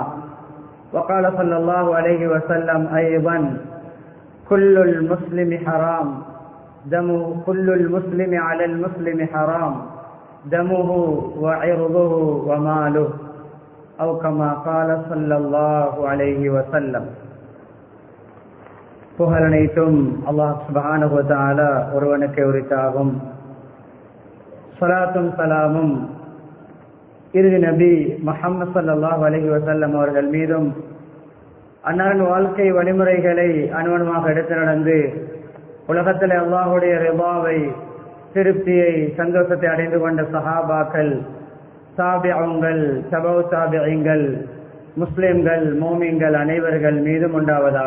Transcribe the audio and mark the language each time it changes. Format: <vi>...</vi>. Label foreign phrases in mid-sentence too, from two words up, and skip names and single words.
<ar>وقال صلى الله عليه وسلم أيضا كل المسلم حرام كل المسلم على المسلم حرام دمه وعرضه وماله أو كما قال صلى الله عليه وسلم.</ar> <ta>புகழனைத்தும் அல்லாஹ்</ta> <ar>سبحانه وتعالى</ar> <ta>ஒருவனுக்கே உரித்தாகும். ஸலாத்தும் ஸலாமும் இறுதி நபி முஹம்மது</ta> <ar>صلى الله عليه وسلم</ar> <ta>அவர்கள் மீதும் அன்னாரின் வாழ்க்கை வழிமுறைகளை அனுவனமாக எடுத்து நடந்து உலகத்தில் அல்லாஹுடைய ரிபாவை திருப்தியை சந்தோஷத்தை அடைந்து கொண்ட சஹாபாக்கள், தாபிஊன்கள், தபவு தாபிஈன்கள், முஸ்லிம்கள், மோமின்கள் அனைவர்கள் மீதும் உண்டாவதாக.</ta>